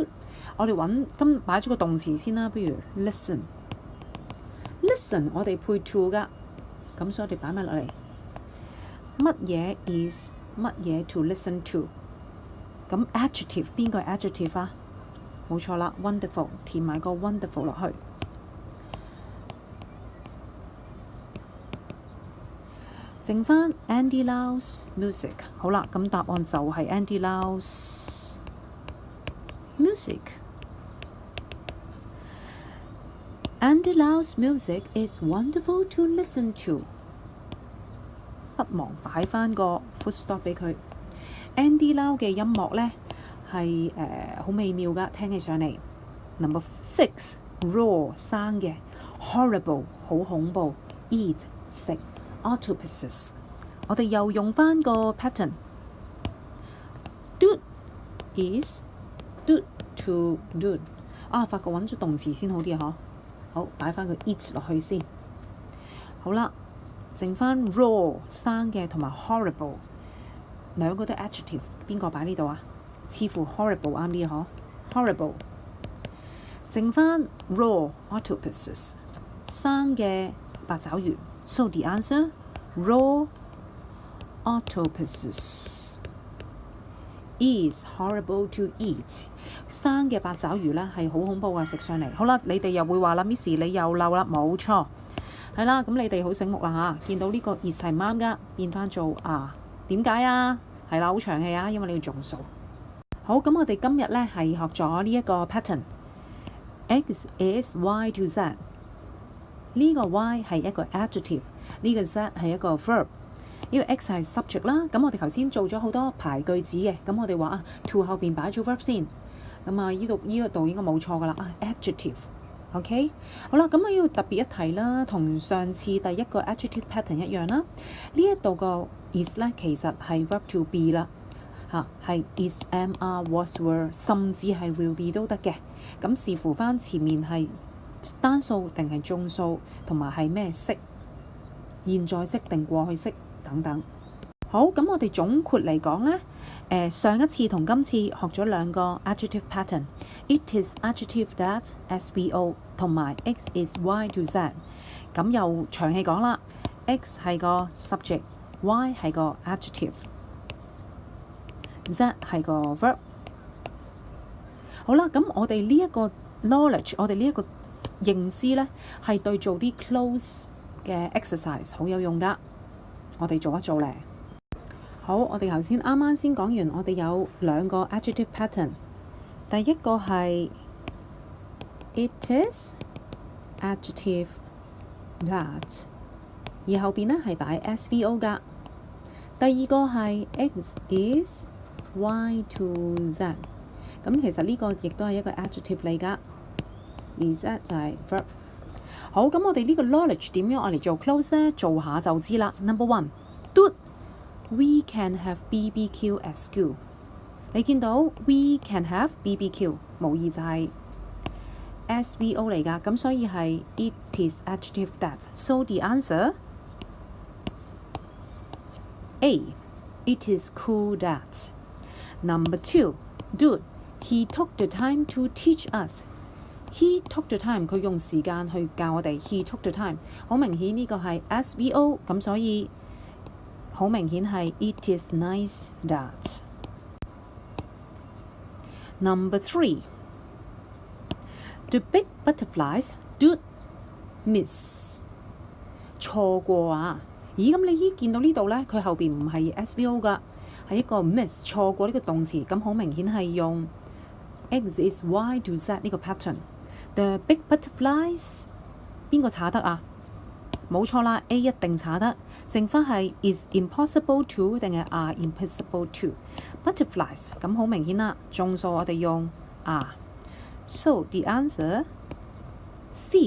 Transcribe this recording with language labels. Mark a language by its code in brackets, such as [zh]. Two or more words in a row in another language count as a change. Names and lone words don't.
[yue] 我哋揾今擺咗個動詞先啦，不如 listen 我哋配 to 噶，咁所以我哋擺埋落嚟。乜嘢 is 乜嘢 [en] to listen to？ [yue] 咁 adjective 邊個係 adjective 啊？冇錯啦 ，wonderful 填埋個 wonderful 落去。剩翻 Andy Lau's music。好啦，咁答案就係 [en] Andy Lau's music。Andy Lau's music is wonderful to listen to。 [yue] 不忘擺翻個 [en] full stop [yue] 俾佢。Andy Lau 嘅音樂呢係好美妙噶，聽起上嚟。 [en] Number 6 raw [yue] 生嘅 horrible 好恐怖 eat 食 octopuses。我哋又用翻個 pattern。 [en] Do is do to do。 [yue] 發覺揾咗動詞先好啲啊！好，擺翻個 eat 落去先。好啦，剩翻 raw 生嘅同埋 horrible 兩個都 adjective， 邊個擺呢度啊？似乎 horrible 啱啲啊！ horrible 剩翻 [en] raw octopuses [yue] 生嘅八爪魚。 [en] So the answer raw octopuses is horrible to eat。 [yue] 生嘅八爪魚呢係好恐怖啊！食上嚟。好啦，你哋又會話啦 ，Miss 你又漏啦，冇錯，係啦。咁你哋好醒目啦嚇，見到呢個 is 係唔啱噶，變翻做點解啊？係啦，好長氣啊，因為你要眾數。好，咁我哋今日呢係學咗呢一個 pattern。 [en] X is Y to Z。 [yue] 呢個 Y 係一個 adjective， 呢個 Z 係一個 verb。呢個 X 係 subject 啦。咁我哋頭先做咗好多排句子嘅，咁我哋話to 後邊擺咗 verb 先。咁呢度應該冇錯噶啦adjective。OK， 好啦，咁我要特別一提啦，同上次第一個 adjective pattern 一樣啦。呢一度個 is 呢，其實係 [en] verb to be [yue] 啦，係 [en] is am are was were， [yue] 甚至係 [en] will be [yue] 都得嘅。咁視乎翻前面係單數定係眾數，同埋係咩式，現在式定過去式等等。好，咁我哋總括嚟講呢，上一次同今次學咗兩個 adjective pattern。 [en] It is adjective that SVO [yue] 同埋 [en] X is Y to Z。 [yue] 咁又長氣講啦 ，X 係個 subject，Y 係個 adjective，Z 係個 verb。好啦，咁我哋呢一個 knowledge， 我哋呢一個認知呢，係對做啲 close 嘅 exercise 好有用噶。我哋做一做咧。好，我哋頭先啱先講完，我哋有兩個 adjective pattern。第一個係 [en] It is adjective that， [yue] 而後邊呢係擺 SVO 噶。第二個係 [en] X is Y to Z， [yue] 咁其實呢個亦都係一個 adjective 嚟噶，而 Z 就係 verb。好，咁我哋呢個 knowledge 點樣我嚟做 close 呢？做下就知啦。 [en] Number 1 Dude, we can have BBQ at school。 [yue] 你見到 [en] we can have BBQ， [yue] 無疑就係 SVO 嚟㗎，咁所以係 [en] it is adjective that。 So the answer A. It is cool that. Number 2 Dude, he took the time to teach us。 He took the time， [yue] 佢用時間去教我哋。 [en] He took the time， [yue] 好明顯呢個係 SVO， 咁所以好明顯係 [en] it is nice that。 Number 3 The big butterflies do miss。 [yue] 錯過啊！咦，咁你見到呢度呢，佢後邊唔係 SVO 㗎，係一個 miss 錯過呢個動詞，咁好明顯係用 [en] X is Y to Z [yue] 呢個 pattern。 [en] The big butterflies [yue] 邊個查得啊？冇錯啦 ，A 一定查得，剩翻係 [en] is impossible to [yue] 定係 [en] are impossible to butterflies， [yue] 咁好明顯啦。眾數我哋用 are。 [en] So the answer C.